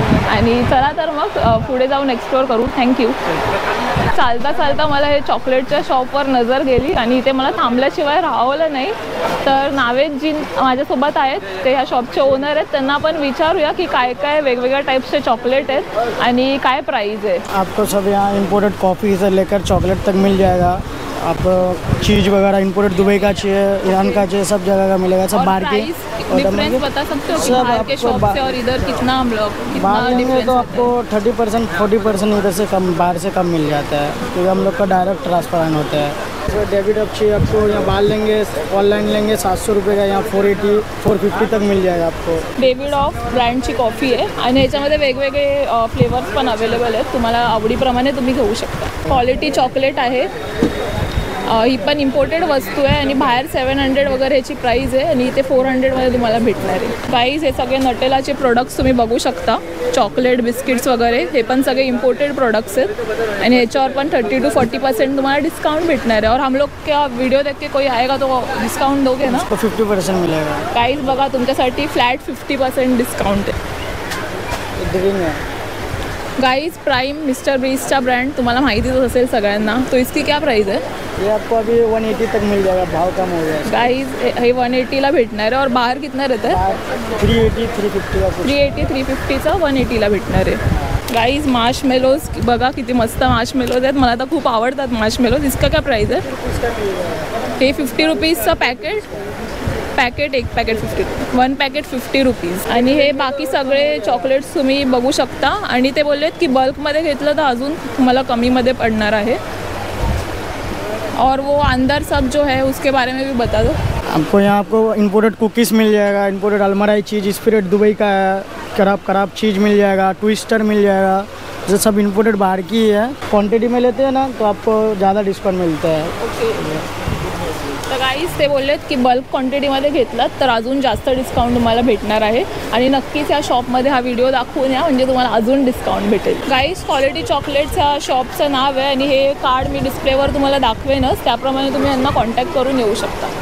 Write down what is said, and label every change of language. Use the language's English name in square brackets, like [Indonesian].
[Marathi] आणि चला तर मग पुढे जाऊन एक्सप्लोअर करू। थँक्यू। चालता चालता मला हे चॉकलेटच्या शॉपवर नजर गेली आणि इथे मला थांबल्याशिवाय राहवलं नाही। तर नावेद जी माझ्यासोबत आहेत, ते ह्या शॉपचे ओनर आहेत, त्यांना आपण विचारूया की काय काय वेगवेगळ्या टाइप्सचे चॉकलेट आहेत आणि काय प्राइस आहे। [Hindi] आपको सब यहाँ इम्पोर्टेड कॉफ़ी से लेकर चॉकलेट तक मिल जाएगा। आप चीज़ वगैरह इम्पोर्टेड दुबई का चाहिए, ईरान का चाहिए, सब जगह का मिलेगा। सब बाहर के डिफरेंस बता सकते हो कि बाहर के शॉप से और इधर कितना हम लोग बाहर में तो आपको 30%, 40% इधर से कम, बाहर से कम मिल जाता है, क्योंकि हम लोग का डायरेक्ट ट्रांसफर होता है। डेबिट अप चाहिए आपको, यहाँ बाल लेंगे, ऑनलाइन लेंगे 700 रुपये का, यहाँ 480, 450 तक मिल जाएगा आपको। [Marathi] डेविड ऑफ ब्रँडची कॉफी आहे आणि याच्यामध्ये वेगवेगळे फ्लेवर्स पण अवेलेबल आहेत, तुम्हाला आवडीप्रमाणे तुम्ही घेऊ शकता। क्वालिटी चॉकलेट आहे, ही पण इम्पोर्टेड वस्तू आहे आणि बाहेर 700 वगैरे ह्याची प्राईस आहे आणि इथे 400मध्ये तुम्हाला भेटणार आहे। प्राईस हे सगळे नटेलाचे प्रोडक्ट्स तुम्ही बघू शकता, चॉकलेट, बिस्किट्स वगैरे हे पण सगळे इम्पोर्टेड प्रोडक्ट्स आहेत आणि ह्याच्यावर पण 30 to 40% तुम्हाला डिस्काउंट भेटणार आहे। [Hindi] और हम लोग क्या वीडियो देख के कोई आएगा तो डिस्काउंट दोगे ना? 50% मिलेगा। [Marathi] प्राईस बघा, तुमच्यासाठी फ्लॅट 50% डिस्काउंट आहे। गाइस प्राइम मिस्टर बीस्टचा ब्रँड तुम्हाला माहितीच असेल सगळ्यांना, [Hindi] तो इसकी क्या प्राइस है? ये आपको अभी 180 तक मिल जाएगा, भाव कम हो गया। [Marathi] गाइस हे 180ला भेटणार आहे और बाहेर [Hindi] कितना रहता है? 380, 350 का। [Marathi] 380, 350चा 180ला भेटणार आहे। गाइस मार्शमेलोज बघा किती मस्त मार्शमेलोज आहेत, मला तर खूप आवडतात मार्शमेलोज। [Hindi] इसका क्या प्राइस है? [Marathi] हे 50 रुपीजचा एक पॅकेट 1 पॅकेट 50 रुपीज। आणि हे बाकी सगळे चॉकलेट्स तुम्ही बघू शकता आणि ते बोललेत की बल्कमध्ये घेतलं तर अजून तुम्हाला कमीमध्ये पडणार आहे। [Hindi] और वो अंदर सब जो है उसके बारे में भी बता दो। आपको यहाँ आपको इम्पोर्टेड कुकीज़ मिल जाएगा, इम्पोर्टेड अलमराई चीज़, स्पिरिट दुबई का है, खराब चीज़ मिल जाएगा, ट्विस्टर मिल जाएगा। जो सब इम्पोर्टेड बाहर की है, क्वांटिटी में लेते हैं ना तो आपको ज़्यादा डिस्काउंट मिलता है। [Marathi] ओके, तर गाईज ते बोललेत की बल्क क्वांटिटीमध्ये घेतलात तर अजून जास्त डिस्काउंट तुम्हाला भेटणार आहे आणि नक्कीच या शॉपमध्ये हा व्हिडिओ दाखवून या, म्हणजे तुम्हाला अजून डिस्काउंट भेटेल। गाईज क्वालिटी चॉकलेट्स ह्या शॉपचं नाव आहे आणि हे कार्ड मी डिस्प्लेवर तुम्हाला दाखवेनच, त्याप्रमाणे तुम्ही यांना कॉन्टॅक्ट करून येऊ शकता।